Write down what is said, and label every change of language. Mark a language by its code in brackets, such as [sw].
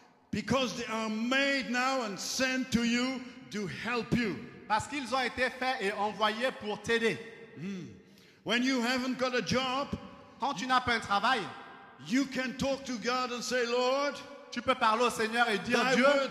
[en] Because they are made now and sent to you to help you. [fr] Parce qu'ils ont été faits et envoyés pour t'aider. [en] When you haven't got a job, [fr] Quand tu n'as pas un travail, [en] you can talk to God and say, Lord, [fr] tu peux parler au Seigneur et dire, Dieu,